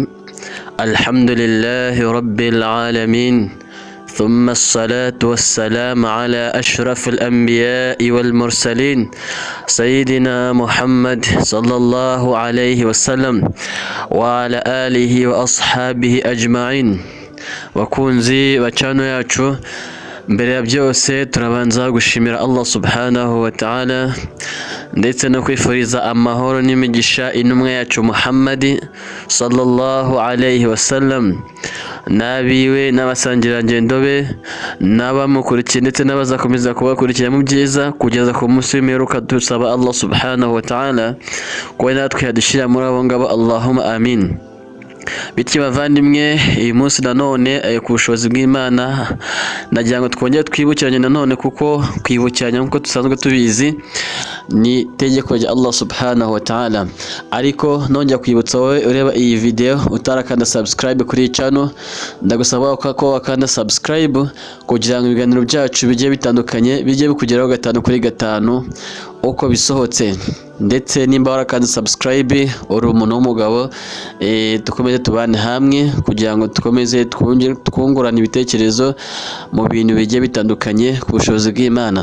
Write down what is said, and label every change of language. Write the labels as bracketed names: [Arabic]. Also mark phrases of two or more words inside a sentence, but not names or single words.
[Arabic] الحمد لله رب العالمين، ثم الصلاة والسلام على أشرف الأنبياء والمرسلين سيدنا محمد صلى الله عليه وسلم وعلى آله وأصحابه أجمعين. [Kinyarwanda] Wakunzi bacano yacu, mbere ya byose turabanza gushimira Allah [Arabic] سبحانه وتعالى [Kinyarwanda] ndetse no kwifuriza amahoro n'imigisha intumwa yacu Muhammad [Arabic] صلى الله عليه وسلم [Kinyarwanda] nabiwe n'abasangirangendo be n'abamukurikiye ndetse n'abazakomeza kubakurikira mu byiza kugeza ku munsi w'imperuka. Dusaba Allah [Arabic] سبحانه وتعالى [Kinyarwanda] ko natwe yadushira muri abo ngabo, [Arabic] اللهم آمين. [Kinyarwanda] Bityo bavandimwe, uyu munsi nanone ku bushobozi bw'Imana nagira ngo twongere twibukiranye nanone, kuko kwibukiranya nk'uko dusanzwe tubizi ni itegeko rya Allah [Arabic] سبحانه وتعالى. [Kinyarwanda] Ariko nongera kwibutsa wowe ureba iyi video utarakanda subscribe kuri iyi channel, ndagusaba ko wakanda subscribe kugira ngo ibiganiro byacu bigiye bitandukanye bijye bikugeraho 5 kuri 5 uko bisohotse. Ndetse nimba warakanda subscribe uri umuntu w'umugabo, dukomeze tubane hamwe kugira ngo dukomeze twungurana ibitekerezo mu bintu bigiye bitandukanye ku bushobozi bw'Imana.